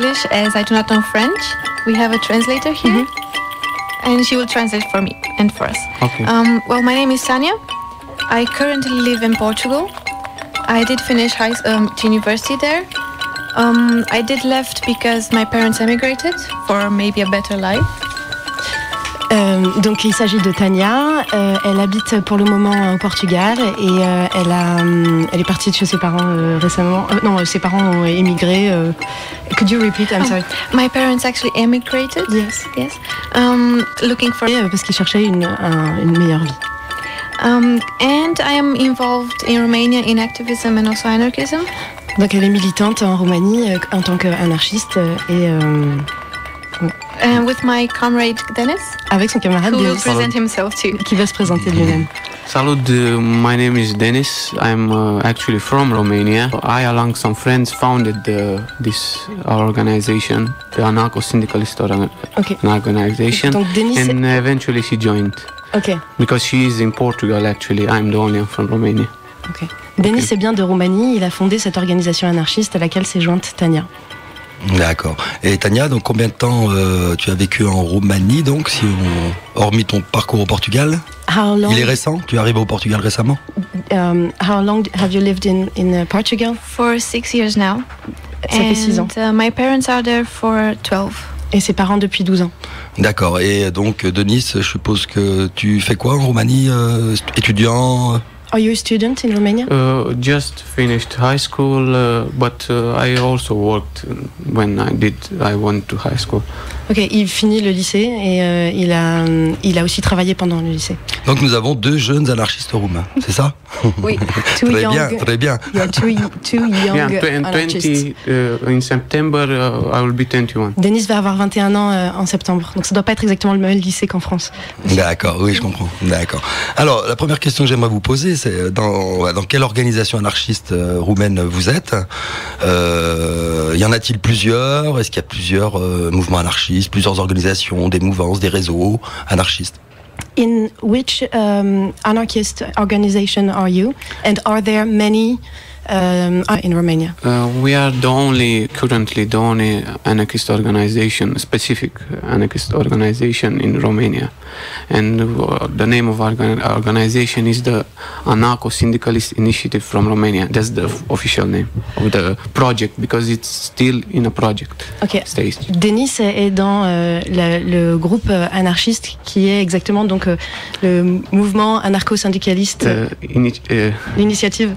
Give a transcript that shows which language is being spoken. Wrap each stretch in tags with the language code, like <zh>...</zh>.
<en>as I do not know French, we have a translator here, and she will translate for me and for us. Okay. Well, my name is Tanya. I currently live in Portugal. I did finish university there. I did left because my parents emigrated for maybe a better life.</en> <fr>Donc il s'agit de Tanya, elle habite pour le moment au Portugal et elle est partie de chez ses parents récemment. Non, ses parents ont émigré.</fr> <en>Could you repeat? I'm sorry. My parents actually emigrated. Yes. Yes. Looking for</en> <fr>parce qu'ils cherchaient une meilleure vie.</fr> <en>And I am involved in Romania in activism and also anarchism.</en> <fr>Donc elle est militante en Roumanie en tant qu'anarchiste et</fr> <en>with my comrade Dennis,</en> <fr>avec son camarade</fr> <en>who will</en> <fr>Dennis,</fr> <en>present himself too.</en> <fr>qui va se présenter lui-même.</fr> <en>Salut, my name is Dennis. I'm actually from Romania. I, along some friends, founded our organization, the Anarcho-Syndicalist Organization,</en> <fr>Donc, Dennis,</fr> <en>and eventually she joined. Okay. Because she is in Portugal, actually. I'm the only one from Romania. Okay.</en> <fr>Dennis est bien de Roumanie. Il a fondé cette organisation anarchiste à laquelle s'est jointe Tanya. D'accord. Et Tanya, donc combien de temps tu as vécu en Roumanie, donc, hormis ton parcours au Portugal? Il est récent? Tu arrives au Portugal récemment?</fr> <en>How long have you lived in Portugal? For 6 years now.</en> <fr>Ça fait 6 ans.</fr> <en>My parents are there for 12.</en> <fr>Et ses parents depuis 12 ans. D'accord. Et donc, Denis, je suppose que tu fais quoi en Roumanie? Étudiant?</fr> <en>Are you a student in Romania? Just finished high school, but I also worked when I went to high school.</en> <fr>Ok, il finit le lycée et il a aussi travaillé pendant le lycée. Donc nous avons 2 jeunes anarchistes roumains, c'est ça? Oui. Très bien, très bien.</fr> <en>Yeah, two young anarchists. In September, I will be 21.</en> <fr>Denis va avoir 21 ans en septembre, donc ça doit pas être exactement le même lycée qu'en France. D'accord, oui, je comprends. D'accord. Alors, la première question que j'aimerais vous poser, c'est dans quelle organisation anarchiste roumaine vous êtes? Y en a-t-il plusieurs? Est-ce qu'il y a plusieurs mouvements anarchistes, plusieurs organisations, des mouvances, des réseaux anarchistes?</fr> <en>In which anarchist organization are you? And are there many in Romania? We are currently the only anarchist organization, specific anarchist organization in Romania. And the name of our organization is the Anarcho-Syndicalist Initiative from Romania. That's the official name of the project, because it's still in a project stage.</en> <fr>Denis est dans le groupe anarchiste qui est exactement donc le mouvement anarcho-syndicaliste Initiative.</fr>